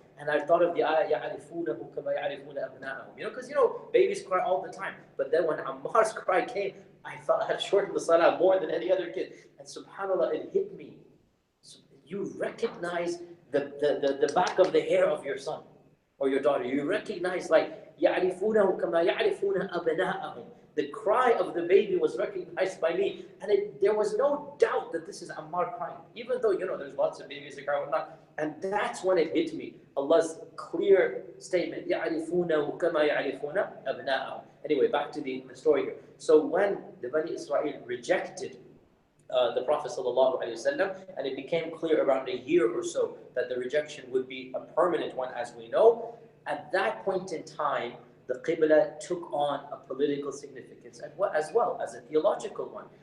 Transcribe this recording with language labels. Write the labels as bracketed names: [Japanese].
[English] And I thought of the ayah, [Arabic] يَعْرِفُونَهُ كَمَا يَعْرِفُونَ أَبْنَاءَهُم. [English] You know, because, babies cry all the time. But then when Ammar's cry came, I thought I had shortened the salah more than any other kid. And subhanAllah, it hit me. So you recognize the back of the hair of your son or your daughter. You recognize, like, [Arabic] يَعْرِفُونَهُ كَمَا يَعْرِفُونَ أَبْنَاءَهُم. [English] The cry of the baby was recognized by me. And there was no doubt that this is Ammar crying. Even though, there's lots of babies that cry and whatnot. And that's when it hit me. Allah's clear statement. [Arabic] يَعْرِفُونَهُ كَمَا يَعْرِفُونَ أَبْنَاءَهُم. [English] Anyway, back to the story here. So when the Bani Israel rejected the Prophet ﷺ, and it became clear around a year or so that the rejection would be a permanent one, as we know, at that point in time, the Qiblah took on a political significance as well as a theological one.